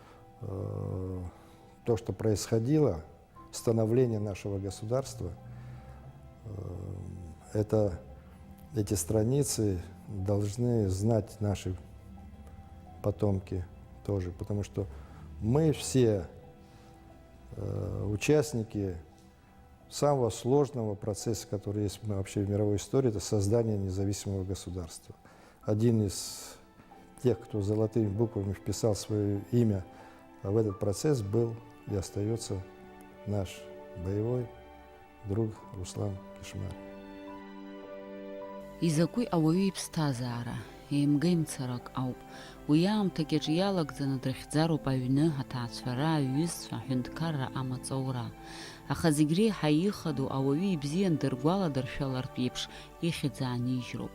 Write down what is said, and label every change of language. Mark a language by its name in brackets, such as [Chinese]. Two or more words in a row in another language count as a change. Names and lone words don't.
[Russian] то, что происходило, становление нашего государства, эти страницы должны знать наши потомки тоже, потому что мы все участники самого сложного процесса, который есть вообще в мировой истории, это создание независимого государства. Один из тех, кто золотыми буквами вписал свое имя в этот процесс, был и остается наш боевой друг Руслан Кишмарев. [Abkhazian] Изакәи ауаҩы иԥсҭазаара, еимгеимцарак ауп. Уи аамҭакьаҿ иалагӡаны дрыхьӡароуп аҩны, аҭаацәара, аҩызцәа, аҳәынҭқарра, амаҵура. Аха зегь реиҳа ихадоу ауаҩы ибзиан дыргәаладыршәалартә еиԥш ихьӡ аанижьроуп.